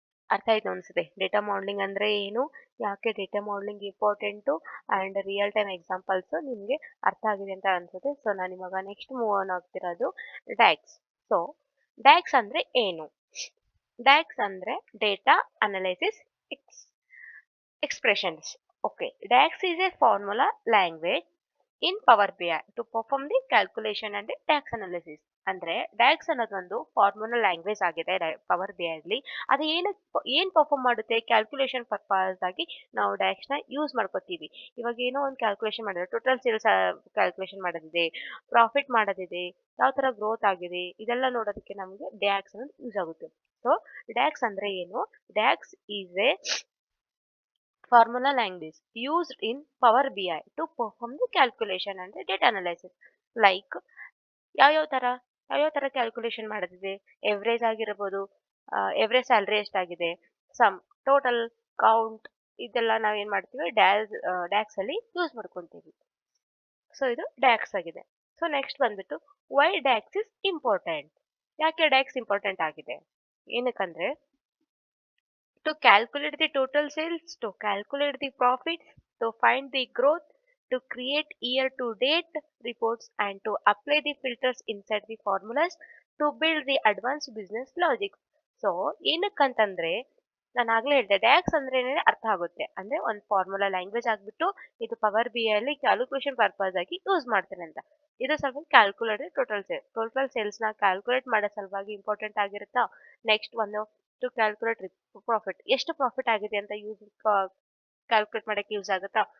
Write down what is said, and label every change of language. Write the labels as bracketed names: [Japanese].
[Kannada] ಅರ್ಥ ಆಯ್ತು ಅನ್ಸುತ್ತೆ ಡೇಟಾ ಮಾಡಲಿಂಗ್ ಅಂದ್ರೆ ಏನು, ಯಾಕೆ data modelling important, [English] and real time examples [Kannada] ನಿಮಗೆ ಅರ್ಥ ಆಗಿದೆ ಅಂತ ಅನ್ಸುತ್ತೆ. ಸೊ ನಾನು ಇವಾಗ ನೆಕ್ಸ್ಟ್ ಮೂವ್ ಆನ್ ಆಗ್ತಿರೋದು ಡ್ಯಾಕ್ಸ್. ಸೊ ಡ್ಯಾಕ್ಸ್ ಅಂದ್ರೆ ಏನು? ಡ್ಯಾಕ್ಸ್ ಅಂದ್ರೆ data analysis expressions. [English] Okay, DAX is a formula language in Power BI to perform the calculation and the tax analysis. [Kannada] ಅಂದ್ರೆ ಡ್ಯಾಕ್ಸ್ ಅನ್ನೋದೊಂದು ಫಾರ್ಮುಲಾ ಲ್ಯಾಂಗ್ವೇಜ್ ಆಗಿದೆ power B ಅಲ್ಲಿ. ಅದು ಏನ್ ಪರ್ಫಾರ್ಮ್ ಮಾಡುತ್ತೆ, ಕ್ಯಾಲ್ಕುಲೇಷನ್ ಪರ್ಪಸ್ ಆಗಿ ನಾವು ಡ್ಯಾಕ್ಸ್ ನ ಯೂಸ್ ಮಾಡ್ಕೋತೀವಿ. ಇವಾಗ ಏನೋ ಒಂದು ಕ್ಯಾಲ್ಕುಲೇಷನ್ ಮಾಡಿದ್ರೆ, ಟೋಟಲ್ ಸೇಲ್ಸ್ ಕ್ಯಾಲ್ಕುಲೇಷನ್ ಮಾಡೋದಿದೆ, ಪ್ರಾಫಿಟ್ ಮಾಡೋದಿದೆ, ಯಾವ ತರ ಗ್ರೋತ್ ಆಗಿದೆ, ಇದೆಲ್ಲ ನೋಡೋದಕ್ಕೆ ನಮಗೆ ಡ್ಯಾಕ್ಸ್ ಅನ್ನೋದು ಯೂಸ್ ಆಗುತ್ತೆ. ಸೊ ಡ್ಯಾಕ್ಸ್ ಅಂದ್ರೆ ಏನು? [English] DAX is a formula language used in Power BI to perform the calculation and the data analysis. [Kannada] Like ಯಾವ ತರ ಕ್ಯಾಲ್ಕುಲೇಷನ್ ಮಾಡೋದಿದೆ, ಎವರೇಜ್ ಆಗಿರಬಹುದು, ಎವರೇಜ್ ಸ್ಯಾಲ್ರಿ ಎಷ್ಟಾಗಿದೆ, ಸಮ್, ಟೋಟಲ್, ಕೌಂಟ್, ಇದೆಲ್ಲ ನಾವೇನ್ ಮಾಡ್ತೀವಿ ಡ್ಯಾಕ್ಸ್ ಅಲ್ಲಿ ಯೂಸ್ ಮಾಡ್ಕೊಂತೀವಿ. ಸೊ ಇದು ಡ್ಯಾಕ್ಸ್ ಆಗಿದೆ. ಸೊ ನೆಕ್ಸ್ಟ್ ಬಂದ್ಬಿಟ್ಟು [English] Why DAX is important. [Kannada] ಯಾಕೆ ಡ್ಯಾಕ್ಸ್ ಇಂಪಾರ್ಟೆಂಟ್ ಆಗಿದೆ? ಏನಕ್ಕಂದ್ರೆ [English] to calculate the total sales, to calculate the profits, to find the growth, to create year-to-date reports, and to apply the filters inside the formulas to build the advanced business logic. [Kannada] So ಏನಕ್ಕಂತಂದ್ರೆ ನಾನು ಆಗ್ಲೇ ಹೇಳಿದೆ, ducks ಅಂದ್ರೆ ಏನೇನು ಅರ್ಥ ಆಗುತ್ತೆ ಅಂದ್ರೆ ಒಂದು formula language ಆಗ್ಬಿಟ್ಟು ಇದು ಪವರ್ ಬಿ ಅಲ್ಲಿ ಕ್ಯಾಲ್ಕುಲೇಷನ್ ಪರ್ಪಸ್ ಆಗಿ ಯೂಸ್ ಮಾಡ್ತೇನೆ ಅಂತ. ಇದು ಸ್ವಲ್ಪ ಕ್ಯಾಲ್ಕುಲೇಟ್ ಟೋಟಲ್ ಸೇಲ್ಸ್ ನ ಕ್ಯಾಲ್ಕುಲೇಟ್ ಮಾಡೋ ಸಲುವಾಗಿ ಇಂಪಾರ್ಟೆಂಟ್ ಆಗಿರುತ್ತಾ. ನೆಕ್ಸ್ಟ್ ಒಂದು ಟು ಕ್ಯಾಲ್ಕುಲೇಟ್ ಪ್ರಾಫಿಟ್, ಎಷ್ಟು ಪ್ರಾಫಿಟ್ ಆಗಿದೆ ಅಂತ ಕ್ಯಾಲ್ಕುಲೇಟ್ ಮಾಡಕ್ಕೆ ಯೂಸ್ ಆಗುತ್ತಾ.